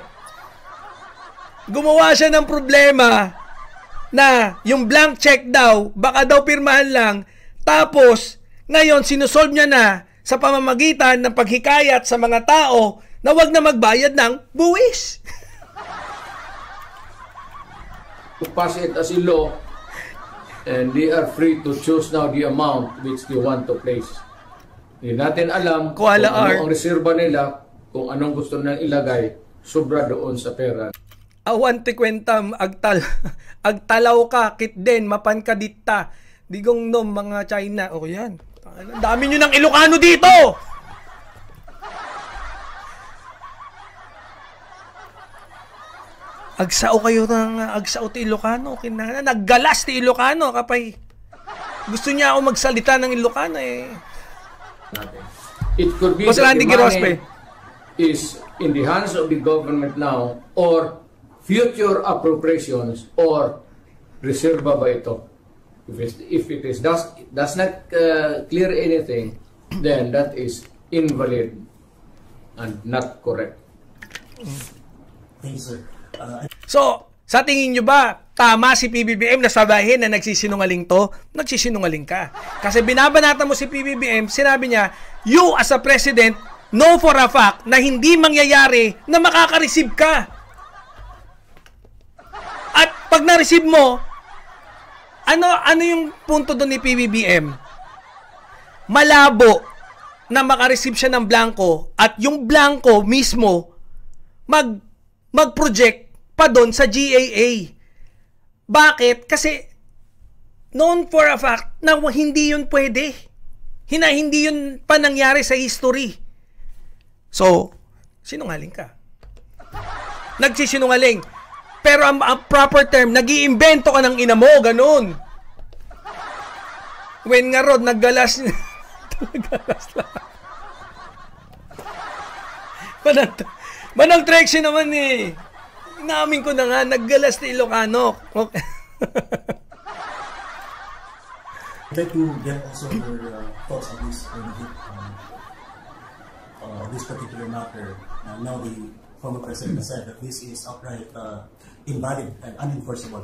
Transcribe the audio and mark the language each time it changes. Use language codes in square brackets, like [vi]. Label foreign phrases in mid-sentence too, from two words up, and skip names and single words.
[tl] Gumawa siya ng problema na yung [en] blank check [tl] daw, baka daw pirmahan lang. Tapos, ngayon, sinusolve niya na sa pamamagitan ng paghikayat sa mga tao na wag na magbayad ng buwis. [en] To pass it as a law, and they are free to choose now the amount which they want to place. [tl] Hindi natin alam kung ano ang reserba nila, kung anong gusto nilang ilagay, sobra doon sa pera. [ilo] Awan ti kwentam, agtalaw ka, kit din, mapan ka dita. [tl] Digong nom, mga China. O yan. Ang dami nyo ng Ilocano dito! [ilo] Agsao kayo ng agsao ti Ilocano. Naggalas ti Ilocano kapay. [tl] Gusto niya ako magsalita ng Ilocano eh. [en] It could be [tl] Mas [en] that the Girospe money is in the hands of the government now, or future appropriations, or [tl] reserva ba ito? [en] If it is does not clear anything, then that is invalid and not correct. Thank you, sir. [tl] So, sa tingin nyo ba, tama si PBBM na sabihin na nagsisinungaling to? Nagsisinungaling ka. Kasi binabanata mo si PBBM, sinabi niya, [en] you as a president, know for a fact [tl] na hindi mangyayari na makaka-receive ka. At pag na-receive mo, ano yung punto doon ni PBBM? Malabo na maka-receive siya ng blanco at yung blanco mismo mag-project pa doon sa GAA. Bakit? Kasi [en] known for a fact [tl] na hindi yun pwede. Hindi yun pa nangyari sa history. So, sinungaling ka. Nagsisinungaling. Pero ang [en] proper term, [tl] nag-iimbento ka ng ina mo, ganun. [ilo] When nga Rod, naggalas naggalas lang. [tl] Manang Trexie naman eh. Inamin ko na nga, [ilo] naggalas ni [tl] Ilocano. [en] Okay. I'd like to get also your thoughts on this particular matter. Now the former president said that this is outright invalid and unenforceable.